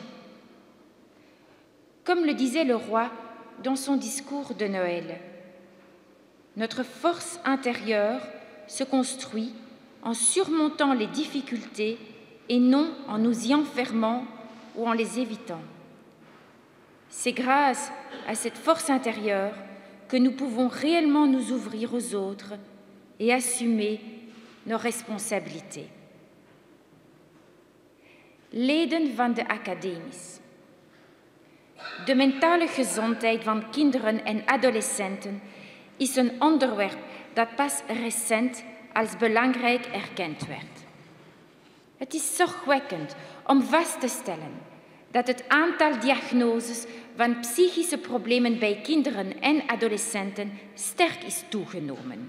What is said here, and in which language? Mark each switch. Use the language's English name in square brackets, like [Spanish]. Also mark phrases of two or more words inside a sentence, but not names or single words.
[French] Comme le disait le roi dans son discours de Noël, notre force intérieure se construit en surmontant les difficultés et non en nous y enfermant ou en les évitant. C'est grâce à cette force intérieure que nous pouvons réellement nous ouvrir aux autres et assumer nos responsabilités. [Dutch] Leden van de academies. De mentale gezondheid van kinderen en adolescenten is een onderwerp dat pas recent als belangrijk erkend werd. Het is zorgwekkend om vast te stellen dat het aantal diagnoses van psychische problemen bij kinderen en adolescenten sterk is toegenomen.